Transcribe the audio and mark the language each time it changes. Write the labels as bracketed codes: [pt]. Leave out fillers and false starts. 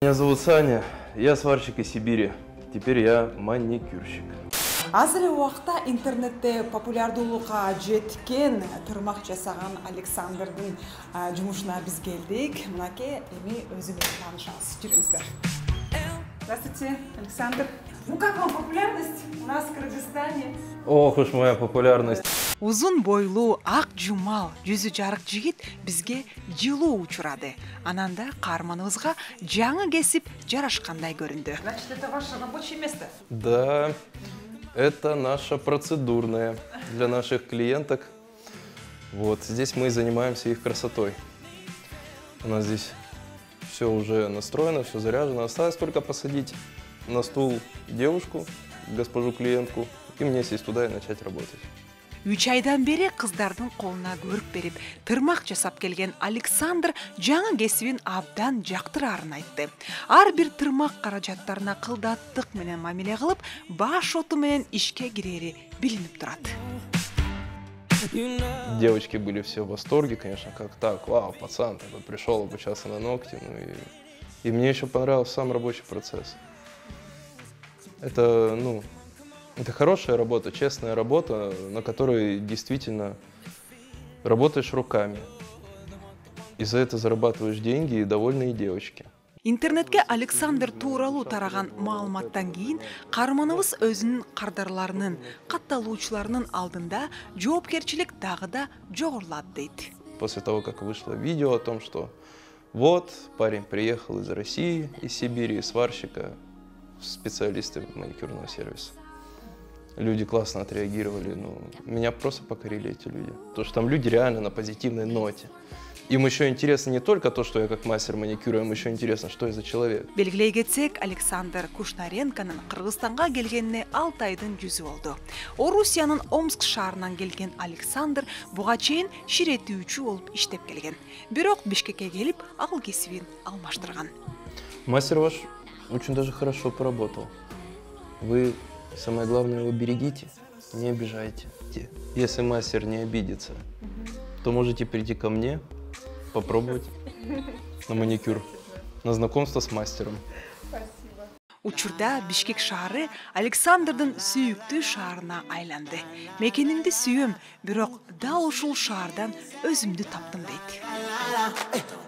[ru] Меня зовут Саня, я сварщик из Сибири. Теперь я маникюрщик. [ky] Азыр уақытта интернетте популярдуулукка жеткен тырмак жасаган Александрдын жумушуна биз келдик. Мынакей эми өзүңүз таанышыңыз. Жүрүңүздөр. [ru] Здравствуйте, Александр. Ну как вам популярность у нас в Кыргызстане? Ох уж моя популярность. [ky] Узун бойлуу ак жумал жүзү жарык жигит бизге жылуу учурады. Ананда каарманыбызга жаңы кесип жарашкандай көрүндү. [ru] Значит, это ваше рабочее место? Да, это наша процедурная для наших клиенток. Вот здесь мы занимаемся их красотой. У нас здесь все уже настроено, все заряжено. Осталось только посадить на стул девушку, госпожу клиентку, и мне сесть туда и начать работать. [ky] 3 айдан бери кыздардын колуна көрүк берип, тырмак жасап келген Александр жаңы кесибин абдан жактырарын айтты. Ар бир тырмак каражаттарына кылдаттык менен мамиле кылып, баш оту менен ишке кирери билинип турат. [ru] Девочки были все в восторге, конечно, как так, вау, пацан такой пришел обучаться на ногти, и мне еще понравился сам рабочий процесс. Это хорошая работа, честная работа, на которой действительно работаешь руками. И за это зарабатываешь деньги, и довольные девочки. [ky] Интернетке Александр тууралуу тараган маалыматтан кийин каарманыбыз өзүнүн кардарларынын, катталуучуларынын алдында жоопкерчилик дагы да жогорулат дейт. [ru] После того, как вышло видео о том, что вот парень приехал из России, из Сибири, из сварщика, специалисты маникюрного сервиса. Люди классно отреагировали, меня просто покорили эти люди. Потому что там люди реально на позитивной ноте. Им еще интересно не только то, что я как мастер маникюра, им еще интересно, что я за человек. [ky] Белгилей кетсек, Александр Кушнаренконун Кыргызстанга келгенине 6 айдын жүзү болду. Орусиянын Омск шаарынан келген Александр буга чейин ширетүүчү болуп иштеп келген. Бирок Бишкекке келип, ал кесибин алмаштырган. [ru] Мастер ваш очень даже хорошо поработал. Вы, самое главное, его берегите, не обижайте. Если мастер не обидится, то можете прийти ко мне, попробовать на маникюр, на знакомство с мастером. Спасибо. [ky] Учурда Бишкек шаары Александрдын сүйүктүү шаарына айланды. Мекенимди сүйөм, бирок дал ушул шаардан өзүмдү таптым дейт.